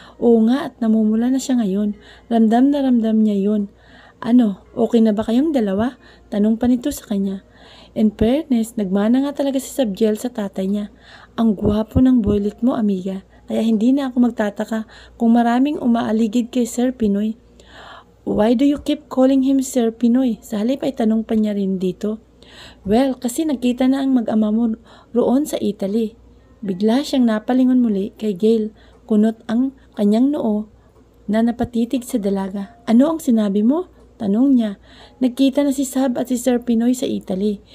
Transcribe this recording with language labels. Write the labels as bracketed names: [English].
[Filipino] Oo nga at namumula na siya ngayon. Ramdam na ramdam niya yun. Ano, okay na ba kayong dalawa? Tanong pa nito sa kanya. In fairness, nagmana nga talaga si Sabdiel sa tatay niya. Ang gwapo ng boylet mo, amiga. Kaya hindi na ako magtataka kung maraming umaaligid kay Sir Pinoy. [English] Why do you keep calling him Sir Pinoy? [Filipino] Sa halip ay tanong pa niya rin dito. Well, kasi nagkita na ang mag-ama mo roon sa Italy. Bigla siyang napalingon muli kay Gail. Kunot ang kanyang noo na napatitig sa dalaga. Ano ang sinabi mo? Tanong niya. Nagkita na si Sab at si Sir Pinoy sa Italy.